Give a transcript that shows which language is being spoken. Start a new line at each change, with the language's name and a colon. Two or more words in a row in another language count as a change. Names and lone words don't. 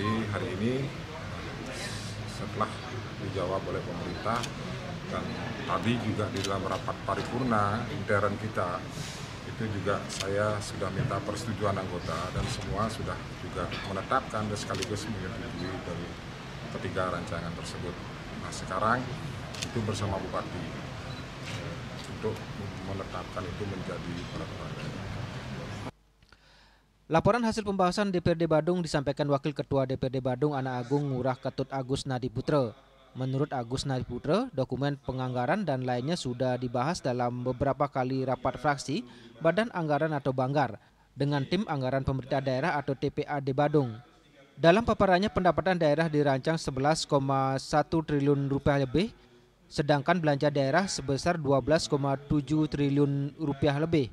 Indonesian: Jadi hari ini setelah dijawab oleh pemerintah dan tadi juga di dalam rapat paripurna intern kita, itu juga saya sudah minta persetujuan anggota dan semua sudah juga menetapkan dan sekaligus menyetujui dari ketiga rancangan tersebut. Nah sekarang itu bersama Bupati untuk menetapkan itu menjadi peraturan. Laporan hasil pembahasan DPRD Badung disampaikan Wakil Ketua DPRD Badung Anak Agung Ngurah Ketut Agus Nadi Putra. Menurut Agus Nadi Putra, dokumen penganggaran dan lainnya sudah dibahas dalam beberapa kali rapat fraksi Badan Anggaran atau Banggar dengan tim anggaran pemerintah daerah atau TPAD Badung. Dalam paparannya, pendapatan daerah dirancang 11,1 triliun rupiah lebih, sedangkan belanja daerah sebesar 12,7 triliun rupiah lebih.